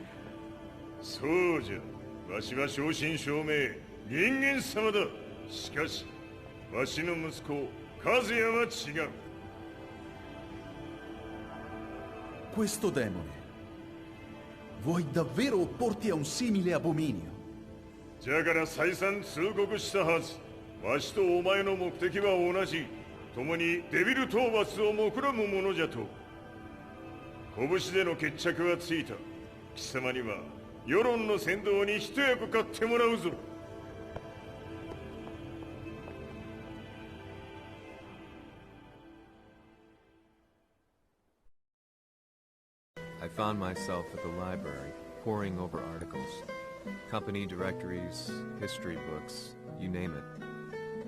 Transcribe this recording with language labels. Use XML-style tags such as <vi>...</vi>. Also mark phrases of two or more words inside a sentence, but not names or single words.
<ja>そうじゃ。わしは正真正銘人間様だ。しかしわしの息子和也は違う。</ja> <it>Questo demone, vuoi davvero opporti a un simile abominio?</it> <ja>じゃから再三通告したはず。わしとお前の目的は同じ。共にデビル討伐を目論むものじゃと。拳での決着はついた。貴様には世論の先導に一役買ってもらうぞ。</ja> <en>I found myself at the library, poring over articles. Company directories, history books, you name it.</en>